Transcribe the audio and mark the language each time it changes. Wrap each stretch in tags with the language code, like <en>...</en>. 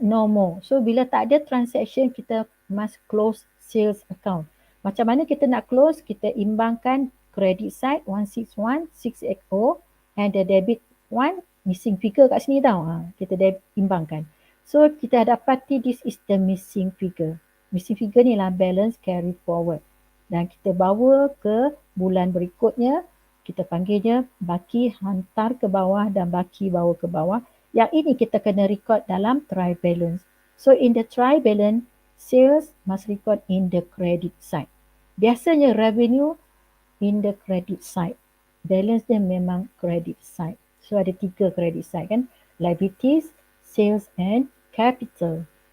<en>No more. So bila tak ada transaction, kita must close sales account.</en> <ms>Macam mana kita nak close? Kita imbangkan credit side 161,680 and the debit one missing figure kat sini tau. Kita imbangkan.</ms> <en>So kita dapati this is the missing figure. Missing figure ni lah balance carry forward.</en> <ms>Dan kita bawa ke bulan berikutnya, kita panggil dia baki hantar ke bawah dan baki bawa ke bawah. Yang ini kita kena record dalam try balance.</ms> <en>So in the try balance, sales must record in the credit side. Biasanya revenue in the credit side. Balance dia memang credit side. So ada 3 credit side kan. Liabilities, sales and capital.</en>